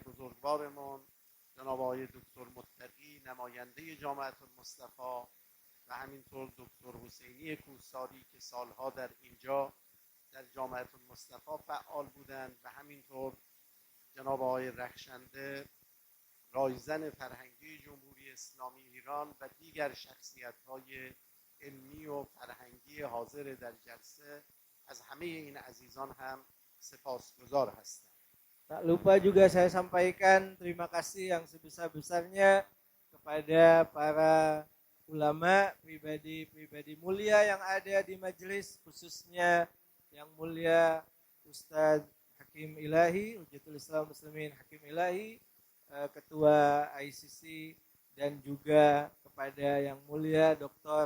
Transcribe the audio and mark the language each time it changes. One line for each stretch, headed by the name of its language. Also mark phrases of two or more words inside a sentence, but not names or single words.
Persian: بزرگوارمون جناب آقای دکتر متقی نماینده جامعه المصطفی و همینطور دکتر حسینی کوهساری که سالها در اینجا در جامعه المصطفی فعال بودند، و همینطور جناب آقای رخشنده رایزن فرهنگی جمهوری اسلامی ایران و دیگر شخصیت‌های علمی و فرهنگی حاضر در جلسه، از همه این عزیزان هم سپاسگزار هستم.
Indonesian: Tak lupa juga saya sampaikan terima kasih yang sebesar-besarnya kepada para ulama, pribadi-pribadi mulia yang ada di majelis, khususnya yang mulia Ustadz Hakim Ilahi, Hujjatul Islam Muslimin Hakim Ilahi, Ketua ICC, dan juga kepada yang mulia Dr.